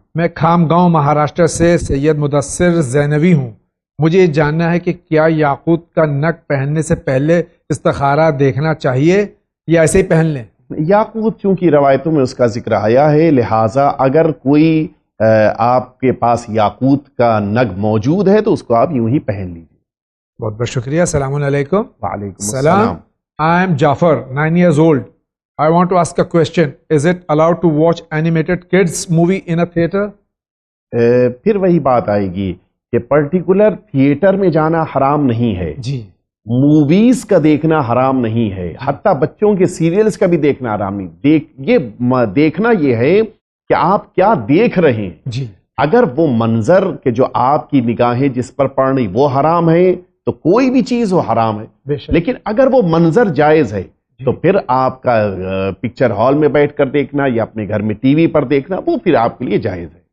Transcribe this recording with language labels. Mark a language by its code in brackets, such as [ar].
[ur] میں کھام گاؤں مہاراشٹر سے سید مدثر زینوی ہوں۔ مجھے یہ جاننا ہے کہ کیا یاقوت کا نگ پہننے سے پہلے استخارہ دیکھنا چاہیے یا ایسے ہی پہن لیں؟ یاقوت چونکہ روایتوں میں اس کا ذکر آیا ہے، لہٰذا اگر کوئی آپ کے پاس یاقوت کا نگ موجود ہے تو اس کو آپ یوں ہی پہن لیجیے۔ بہت بہت شکریہ۔ السلام علیکم۔ وعلیکم السلام۔ [en] I am Jafar, 9 years old. I want to ask a question. Is it allowed to watch animated kids movie in a theater? [ur] پھر وہی بات آئے گی کہ پرٹیکولر تھیٹر میں جانا حرام نہیں ہے، موویز کا دیکھنا حرام نہیں ہے، حتیٰ بچوں کے سیریلز کا بھی دیکھنا حرام نہیں۔ یہ دیکھنا یہ ہے کہ آپ کیا دیکھ رہے ہیں۔ اگر وہ منظر کہ جو آپ کی نگاہیں جس پر پڑ رہی وہ حرام ہے تو کوئی بھی چیز وہ حرام ہے، لیکن اگر وہ منظر جائز ہے تو پھر آپ کا پکچر ہال میں بیٹھ کر دیکھنا یا اپنے گھر میں ٹی وی پر دیکھنا وہ پھر آپ کے لیے جائز ہے۔